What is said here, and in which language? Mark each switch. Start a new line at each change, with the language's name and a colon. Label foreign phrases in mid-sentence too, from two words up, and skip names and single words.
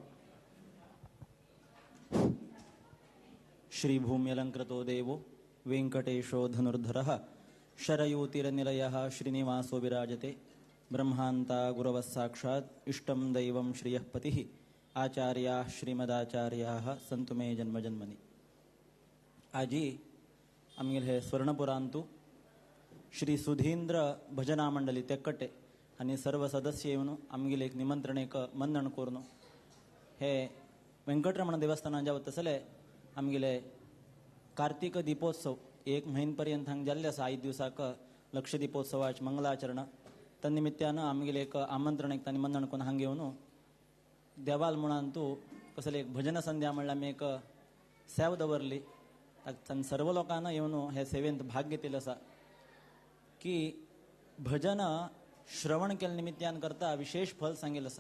Sanskrit: श्रीभूम्यलंकृतो देवो वेंकटेशो धनुर्धरः शरयूतिरनिलयः श्रीनिवासो विराजते ब्रह्मान्ता गुरवः साक्षात् इष्टं दैवं श्रियः पतिः आचार्याः श्रीमदाचार्याः सन्तु मे जन्म जन्मनि।
Konkani: आजी आमगेल हे स्वर्णपुरांतू श्री सुधींद्र भजना मंडली तेक्कटे आणि सर्व सदस्य येऊन आमगेले एक निमंत्रण एक मंदण करून हे वेंकटरमण देवस्थानाच्या वतसले आमगेले कार्तिक दीपोत्सव 1 महिन्यापर्यंत हांग जाल्ले आसा 5 दिवसाक लक्ष दीपोत्सवाचे मंगलाचरण तन्निमित्तान आमगेले एक आमंत्रण एक निमंत्रण करून हांग येऊन देवाल म्हणून तू कसले एक भजन संध्या म्हणल्यार आमी एक सेव दवरली तातूंत सर्व लोकांना येऊन हे सेवेंत भाग घेतिल्लो आसा की भजन श्रवण केल्या निमित्तान करता विशेष फल सांगिल्लें आसा।